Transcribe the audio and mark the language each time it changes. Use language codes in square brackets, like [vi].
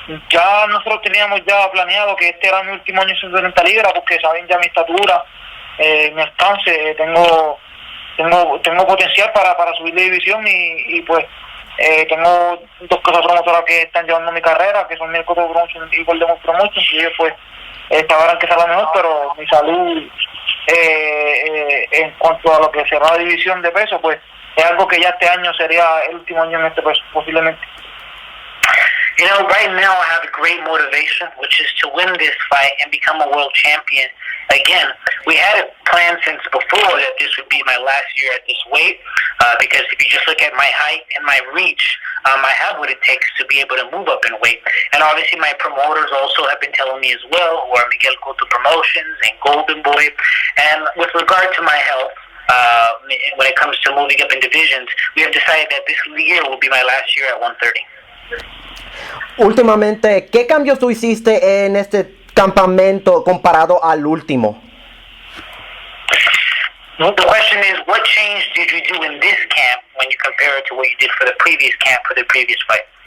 [es] Ya nosotros teníamos ya planeado que este era mi último año en 130 libras, porque saben ya mi estatura, mi alcance, tengo potencial para subir de división y pues tengo dos cosas promotoras que están llevando mi carrera, que son mi Coto Promotion y Golden Promotion, y ellos pues sabrán que será mejor, pero mi salud en cuanto a lo que será la división de peso, pues es algo que ya este año sería el último año en este peso, posiblemente. [en] Right now I have a great motivation, which is to win this fight and become a world champion again. We had it planned since before that this would be my last year at this weight, because if you just look at my height and my reach, I have what it takes to be able to move up in weight. And obviously my promoters also have been telling me as well, who are Miguel Cotto Promotions and Golden Boy. And with regard to my health, when it comes to moving up in divisions, we have decided that this year will be my last year at 130. [es] Últimamente, ¿qué cambios tú hiciste en este campamento comparado al último? [en] The question is, what change did you do in this camp when you compare it to what you did for the previous camp, for the previous fight?